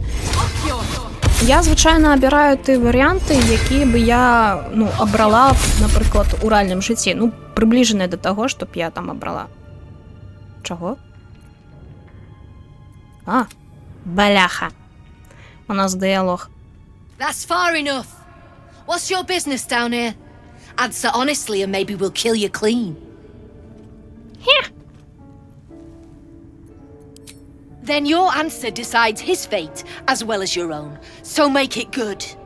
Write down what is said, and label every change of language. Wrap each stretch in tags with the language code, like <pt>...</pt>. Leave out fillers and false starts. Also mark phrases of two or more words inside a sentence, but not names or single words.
<be>Я звычайна абіраю ты варыянты, якія бы я абрала, напрыклад, у рэальным жыцці, прыбліжаныя да таго, што б я там абрала. Чаго? Баляха. У нас дыялог.</be> <en>That's far enough. What's your business down here? Answer honestly and maybe we'll kill you clean. Then your answer decides his fate as well as your own. So make it good.</en>